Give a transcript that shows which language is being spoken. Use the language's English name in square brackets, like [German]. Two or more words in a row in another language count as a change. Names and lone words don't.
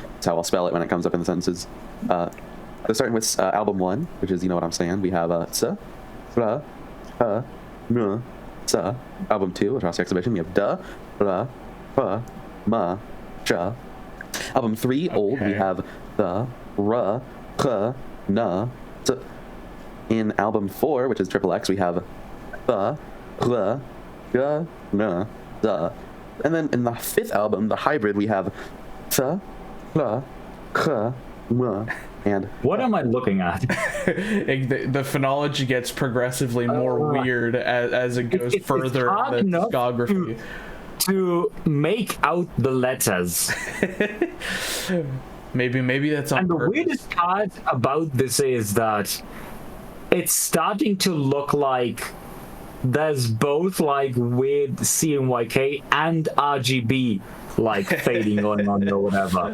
[English] That's how I'll spell it when it comes up in the sentences. So starting with album 1, which is, you know what I'm saying. We have sa, ra, n, sa. Album 2, across exhibition, we have da, ra, fa, ma, cha. Album 3, old, we have the, ra, ka, na, sa. In album 4, which is triple X, we have the, ra, ga, na, da. And then in the 5th album, the hybrid, we have ta, la, ka, ma, and... What am I looking at? The phonology gets progressively more weird as it goes further in the discography. To make out the letters. Maybe that's on purpose. And the weirdest part about this is that it's starting to look like there's both like weird CMYK and RGB like fading going on or whatever.